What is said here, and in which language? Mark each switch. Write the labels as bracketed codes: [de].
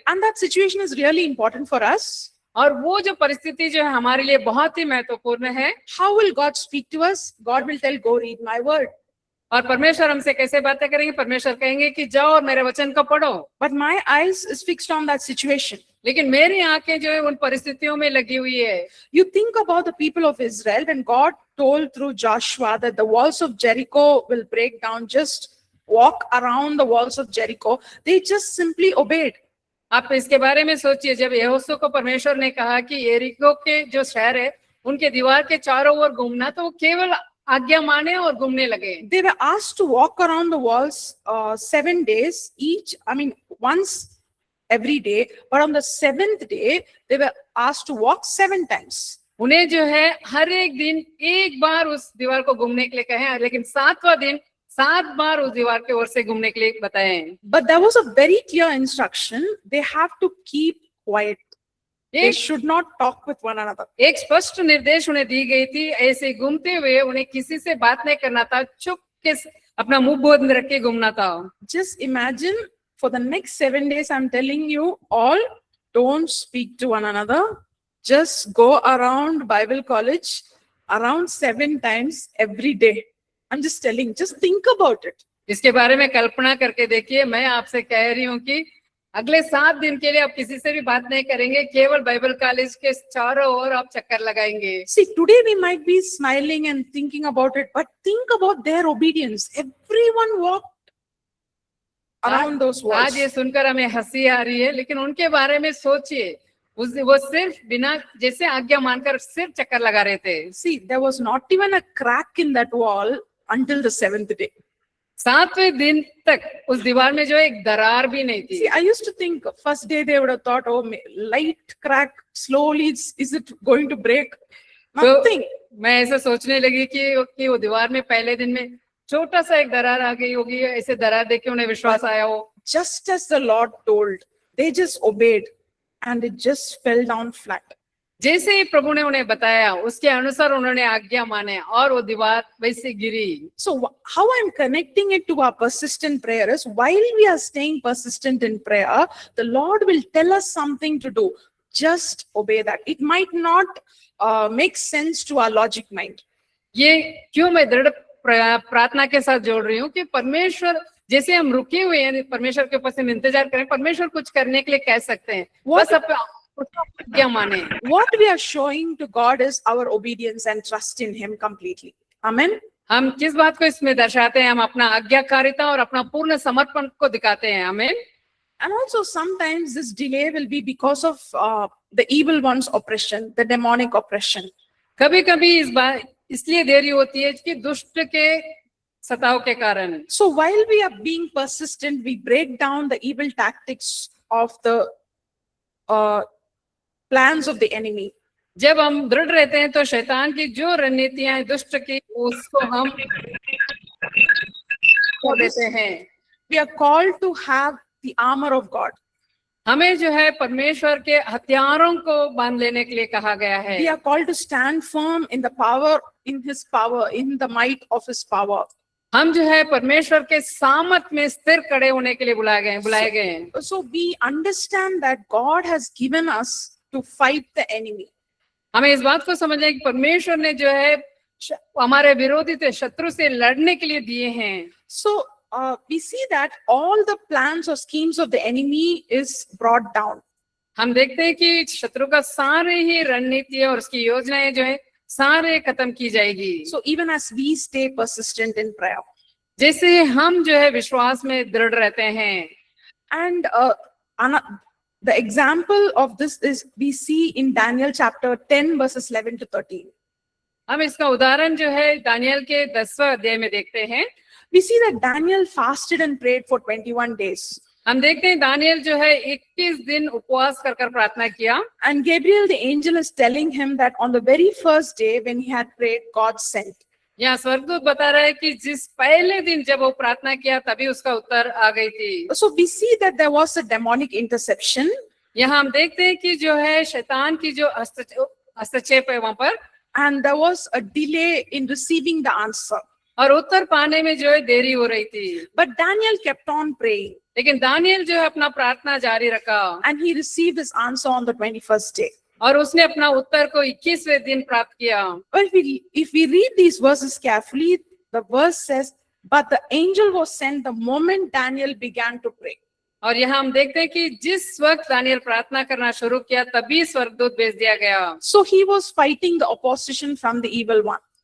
[en] and that situation is really important for us. [hi] और वो जो परिस्थिति जो है हमारे लिए बहुत ही महत्वपूर्ण है। [en] How will God speak to us? God will tell, go read my word. [hi] और परमेश्वर हमसे कैसे बातें करेंगे? परमेश्वर कहेंगे कि जाओ और मेरे वचन को पढ़ो। [en] But my eyes is fixed on that situation. [hi] लेकिन मेरी आंखें जो है उन परिस्थितियों में लगी हुई है। [en] You think about the people of Israel when God told through Joshua that the walls of Jericho will break down. Just walk around the walls of Jericho. They just simply obeyed. [hi] आप इसके बारे में सोचिए, जब यहोशू को परमेश्वर ने कहा कि यरीको के जो शहर है उनके दीवार के चारों ओर घूमना, तो वो केवल आज्ञा माने और घूमने लगे। [en] They were asked to walk around the walls 7 days each. I mean, once every day, but on the seventh day, they were asked to walk 7 times. [hi] उन्हें जो है हर एक दिन एक बार उस दीवार को घूमने के लिए कहे हैं, लेकिन 7वां दिन 7 बार उस दीवार के ओर से घूमने के लिए बताए हैं। [en] But there was a very clear instruction. They have to keep quiet. They [hi] एक [en] should not talk with one another. [hi] एक स्पष्ट निर्देश उन्हें दी गई थी, ऐसे घूमते हुए उन्हें किसी से बात नहीं करना था, चुप के अपना मुंह बंद रख के घूमना था। [en] Just imagine for the next 7 days, I'm telling you all, don't speak to one another. Just go around Bible college around 7 times every day. I'm just telling, just think about it. [hi] इसके बारे में कल्पना करके देखिए। मैं आपसे कह रही हूँ कि अगले 7 दिन के लिए आप किसी से भी बात नहीं करेंगे, केवल बाइबल कॉलेज के चारों ओर आप चक्कर लगाएंगे। [en] See, today we might be smiling and thinking about it, but think about their obedience. Everyone walked around those walls. [hi] आज ये सुनकर हमें हंसी आ रही है, लेकिन उनके बारे में सोचिए। वो सिर्फ बिना जैसे आज्ञा मानकर सिर्फ चक्कर लगा रहे थे। [en] See, there was not even a crack in that wall until the 7th day. [hi] 7वें दिन तक उस दीवार में जो एक दरार भी नहीं थी। [en] See, I used to think first day they would have thought, oh, light crack, slowly, is it going to break? Nothing. [hi] मैं ऐसा सोचने लगी कि वो दीवार में पहले दिन में छोटा सा एक दरार आ गई होगी, ऐसे दरार देख के उन्हें विश्वास आया हो। [en] Just as the Lord told, they just obeyed and it just fell down flat. [hi] जैसे ही प्रभु ने उन्हें बताया, उसके अनुसार उन्होंने आज्ञा माने और वो दीवार वैसे गिरी। [en] So how I'm connecting it to our persistent prayer is, while we are staying persistent in prayer, the Lord will tell us something to do. Just obey that. It might not make sense to our logic mind. [hi] ये क्यों मैं दृढ़ प्रार्थना के साथ जोड़ रही हूँ कि परमेश्वर, जैसे हम रुके हुए हैं, परमेश्वर के पास हम इंतजार करें, परमेश्वर कुछ करने के लिए कह सकते हैं, बस क्या माने। [en] What we are showing to God is our obedience and trust in Him completely. Amen. [hi] हम किस बात को इसमें दर्शाते हैं? हम अपना आज्ञाकारिता और अपना पूर्ण समर्पण को दिखाते हैं। आमीन। [en] And also sometimes this delay will be because of the evil one's oppression, the demonic oppression. [hi] कभी-कभी इस बात इसलिए देरी होती है कि दुष्ट के सताव के कारण। [en] So while we are being persistent, we break down the evil tactics of the plans of the enemy. [hi] जब हम दृढ़ रहते हैं तो शैतान की जो रणनीतियां हैं दुष्ट की, उसको हम कर देते हैं। [en] We are called to have the armor of God. [hi] हमें जो है परमेश्वर के हथियारों को बांध लेने के लिए कहा गया है। [en] We are called to stand firm in the power, in His power, in the might of His power. [hi] हम जो है परमेश्वर के सामर्थ में स्थिर खड़े होने के लिए बुलाए गए हैं। [en] So we understand that God has given us to fight the enemy. [hi] हमें इस बात को समझना है कि परमेश्वर ने जो है हमारे विरोधी थे शत्रु से लड़ने के लिए दिए हैं। [en] So we see that all the plans or schemes of the enemy is brought down. [hi] हम देखते हैं कि शत्रु का सारे ही रणनीतियां और उसकी योजनाएं जो है सारे खत्म की जाएगी। [en] So even as we stay persistent in prayer, [hi] जैसे हम जो है विश्वास में दृढ़ रहते हैं। [en] and the example of this is we see in Daniel chapter 10 verses 11 to 13. [hi] हम इसका उदाहरण जो है दानियल के 10वें अध्याय में देखते हैं। [en] We see that Daniel fasted and prayed for 21 days. [hi] हम देखते हैं दानियल जो है 21 दिन उपवास कर प्रार्थना किया। [en] And Gabriel the angel is telling him that on the very first day when he had prayed, God sent. [hi] यहाँ स्वर्गदूत बता रहा है कि जिस पहले दिन जब वो प्रार्थना किया तभी उसका उत्तर आ गई थी। [en] So we see that there was a demonic interception. [hi] यहाँ हम देखते हैं कि जो है शैतान की जो हस्तक्षेप है वहां पर, [en] And there was a delay in receiving the answer. [hi] और उत्तर पाने में जो है देरी हो रही थी। [en] But Daniel kept on praying. [hi] लेकिन दानियल जो है अपना प्रार्थना जारी रखा। [en] And he received his answer on the 21st day. [hi] और उसने अपना उत्तर को 21वें दिन प्राप्त किया। [en] But if we read these verses carefully, the verse says, but the angel was sent the moment Daniel began to pray. [hi] और यहाँ हम देखते हैं कि जिस वक्त दानियल प्रार्थना करना शुरू किया तभी स्वर्गदूत भेज दिया गया। [en] So he was fighting the opposition from the evil one.